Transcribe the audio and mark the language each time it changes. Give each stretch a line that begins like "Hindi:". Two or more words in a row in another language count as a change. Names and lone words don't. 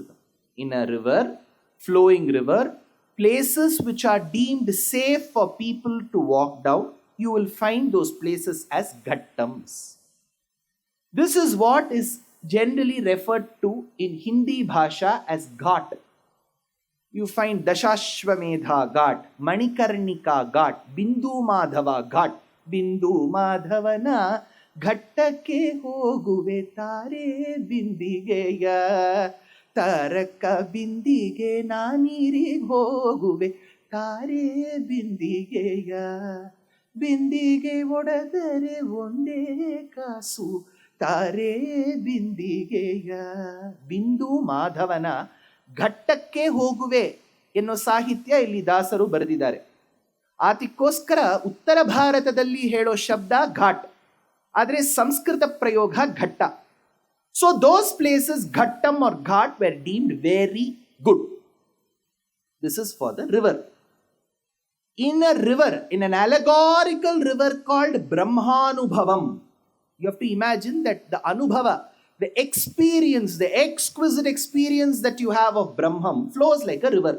English: In a river, flowing river, places which are deemed safe for people to walk down, you will find those places as ghattams. This is what is generally referred to in
Hindi: हिंदी भाषा
English: as ghat. You find Dashashvamedha Ghat, Manikarnika Ghat, Bindu Madhava Ghat,
Kannada: ಬಿಂದು ಮಾಧವನ ಘಟ್ಟಕ್ಕೆ ಹೋಗುವೆ ತಾರೆ ಬಿಂದಿಗೆಯ ತಾರಕ ಬಿಂದಿಗೆ ನಾನೀರಿ ಹೋಗುವೆ ತಾರೆ ಬಿಂದಿಗೆಯ ಬಿಂದಿಗೆ ಒಡೆದರೆ ಒಂದೇ ಕಾಸು ತಾರೆ ಬಿಂದಿಗೆಯ ಬಿಂದು ಮಾಧವನ ಘಟ್ಟಕ್ಕೆ ಹೋಗುವೆ ಎನ್ನುವ ಸಾಹಿತ್ಯ ಇಲ್ಲಿ ದಾಸರು ಬರೆದಿದ್ದಾರೆ. ಅದಕ್ಕೋಸ್ಕರ ಉತ್ತರ ಭಾರತದಲ್ಲಿ ಹೇಳೋ ಶಬ್ದ ಘಾಟ್, ಆದರೆ ಸಂಸ್ಕೃತ ಪ್ರಯೋಗ ಘಟ್ಟ.
English: so those places ಘಟ್ಟಂ or ghat were deemed very good. This is for the river. In a river, in an allegorical river called Brahmanubhavam, you have to imagine that the Anubhava, the experience, the exquisite experience that you have of Brahman flows like a river.